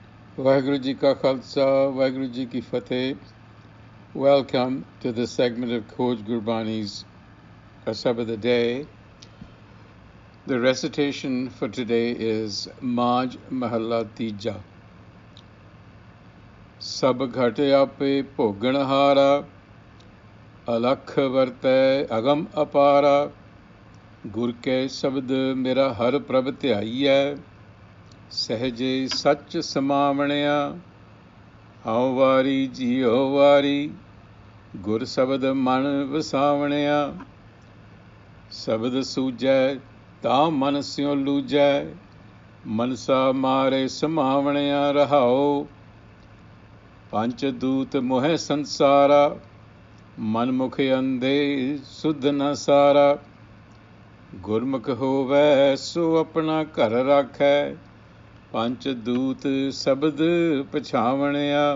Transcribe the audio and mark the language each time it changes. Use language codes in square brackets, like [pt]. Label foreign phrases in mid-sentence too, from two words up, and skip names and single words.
[pa] ਵਾਹਿਗੁਰੂ ਜੀ ਕਾ ਖ਼ਾਲਸਾ, ਵਾਹਿਗੁਰੂ ਜੀ ਕੀ ਫ਼ਤਹਿ. [en] Welcome to this segment of Khoj Gurbani's a-sabad-a-day. The recitation for today is Maj Mahalla Tija. [pa] ਸਭ ਘਟ ਆਪੇ ਭੋਗਣਹਾਰਾ, ਅਲਖੁ ਵਰਤੈ ਅਗਮ ਅਪਾਰਾ, ਗੁਰ ਕੈ ਸਬਦਿ ਮੇਰਾ ਹਰਿ ਪ੍ਰਭੁ ਧਿਆਈਐ, ਸਹਜੇ ਸੱਚ ਸਮਾਵਣਿਆ, ਹਉ ਵਾਰੀ ਜੀਉ ਵਾਰੀ, ਗੁਰ ਸ਼ਬਦ ਮਨ ਵਸਾਵਣਿਆ, ਸ਼ਬਦ ਸੂਝੈ ਤਾਂ ਮਨ ਸਿਉ ਲੂਝੈ, ਮਨਸਾ ਮਾਰੇ ਸਮਾਵਣਿਆ ਰਹਾਉ, ਪੰਚ ਦੂਤ ਮੋਹਿ ਸੰਸਾਰਾ, ਮਨ ਮੁਖ ਅੰਧੇ ਸੁਧ ਨ ਸਾਰਾ, ਗੁਰਮੁਖ ਹੋਵੈ ਸੋ ਆਪਣਾ ਘਰ ਰਾਖੈ, ਪੰਚ ਦੂਤ ਸ਼ਬਦ ਪਛਾਵਣਿਆ,